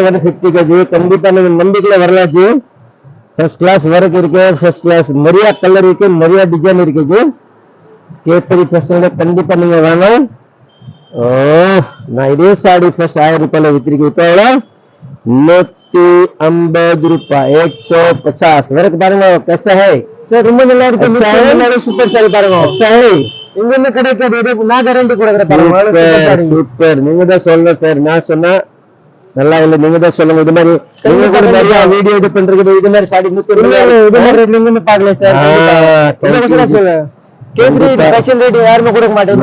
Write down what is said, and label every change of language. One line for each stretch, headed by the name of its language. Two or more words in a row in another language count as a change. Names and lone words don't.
Tamil: 150 கஜி கண்டிப்பா நீங்க நம்பிக்கையில வரலாம் ஜி.
English: first class
Tamil: வரைக்கும் இருக்கு,
English: first class
Tamil: நிறைய கலர் இருக்கு, நிறைய டிசைன் இருக்கு ஜி. K3 ஃபேஷன்ல கண்டிப்பா நீங்க வேணும். நான் இதே சாடி ஃபர்ஸ்ட் 1000 ரூபாயில வித்திருக்கேன். இப்போ 150 ரூபாய் 150 वरक பாருங்க.
Hindi: कैसा है
Tamil: சார்? ரொம்ப நல்லா இருக்கு. சூப்பர் சாரி பாருங்க.
Hindi: अच्छा है.
Tamil: இங்க என்ன கிடைக்காது, நான் கேரண்டி கொடுக்குறேன் பாருங்க. சூப்பர். நீங்க தான் சொல்லணும் சார், நான் சொன்னா நல்லா இல்ல. நீங்க தான் சொல்லுங்க. இது மாதிரி நீங்க கூட நிறைய வீடியோ இது பண்றீங்க. இது மாதிரி சாடி 150 இது மாதிரி நீங்க பார்க்கல சார். சொல்லுங்க. K3 ஃபேஷன் ரேட் யாருமே கொடுக்க மாட்டேங்க,